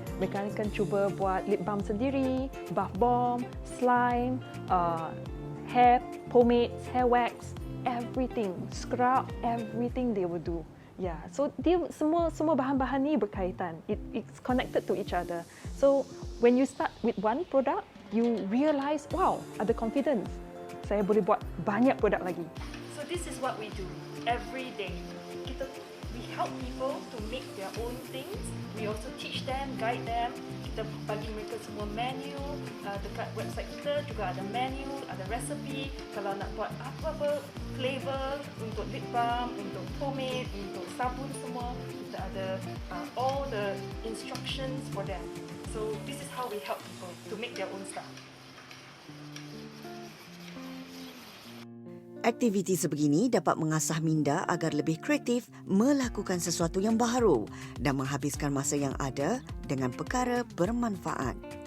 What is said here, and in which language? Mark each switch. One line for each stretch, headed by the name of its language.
Malay: Mereka akan cuba buat lip balm sendiri, bath bomb, slime, hair pomades, hair wax, everything, scrub,
English: everything they will do. Yeah, so
Malay: dia semua bahan-bahan ni berkaitan.
English: It's connected to each other. So when you start with one product, you realize, wow,
Malay: ada
English: confidence.
Malay: Saya boleh buat banyak produk lagi.
English: So this is what we do every day. We help people to make their own things. We also teach them, guide them.
Malay: Kita bagi mereka semua menu. Dekat website kita juga ada menu, ada recipe. Kalau nak buat apa-apa flavor untuk lip balm, untuk pomade, untuk sabun semua, kita ada
English: all the instructions for them. So this is how we help people to make their own stuff.
Malay: Aktiviti sebegini dapat mengasah minda agar lebih kreatif melakukan sesuatu yang baru dan menghabiskan masa yang ada dengan perkara bermanfaat.